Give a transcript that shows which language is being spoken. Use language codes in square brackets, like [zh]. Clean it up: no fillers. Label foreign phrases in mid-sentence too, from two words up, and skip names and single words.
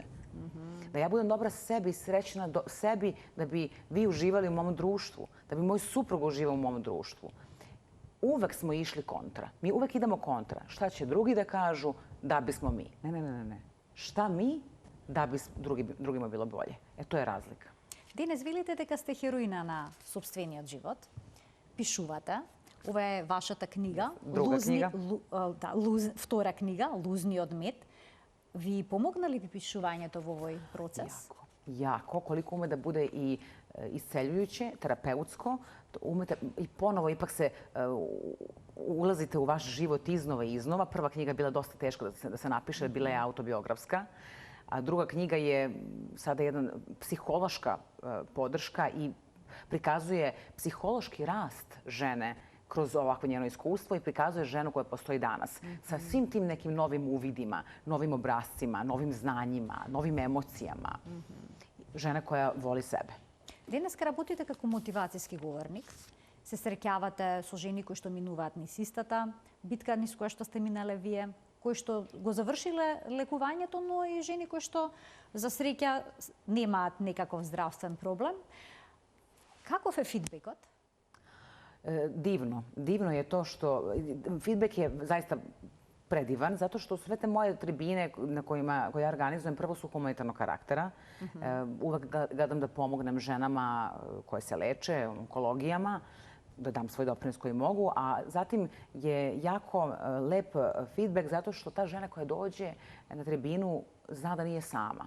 [sr] Da ja budem dobra sebi, srećna sebi, da bi vi uživali u mom društvu, da bi moj suprug uživao u mom društvu. Uvek smo išli kontra. Mi uvek idemo kontra. Šta će drugi da kažu da bismo mi? Ne. Šta mi da bi drugima bilo bolje? To je razlika. [mk] Денес велите дека сте хероина на собствениот живот. Пишувате. Ова е вашата книга. Друга книга. Втора книга, Лузниот мед. Ви помогна ли пишувањето во овој процес? [sr] Jako. Koliko ume da bude i isceljujuće, terapeutsko, umete i ponovo ipak se ulazite u vaš život iznova i iznova. Prva knjiga je bila dosta teška da se napiše, bila je autobiografska. A druga knjiga je sada jedna psihološka podrška i prikazuje psihološki rast žene kroz ovakvo njeno iskustvo i prikazuje ženu koja postoji danas. Sa svim tim nekim novim uvidima, novim obrazcima, novim znanjima, novim emocijama. Žena koja voli sebe. [mk] Денеска работите како мотивацијски говорник. Се среќавате со жени кои што минуваат низ истата битка низ која што сте минале вие, кои што го завршиле лекувањето, но и жени кои што за среќа немаат некаков здравствен проблем. Каков е фидбекот? [sr] Divno. Divno je to što feedback je zaista predivan, zato što sve te moje tribine koje ja organizujem prvo su humanitarnog karaktera. Uvek gledam da pomognem ženama koje se leče, onkologijama, da dam svoj doprinos koji mogu, a zatim je jako lep feedback zato što ta žena koja dođe na tribinu zna da nije sama.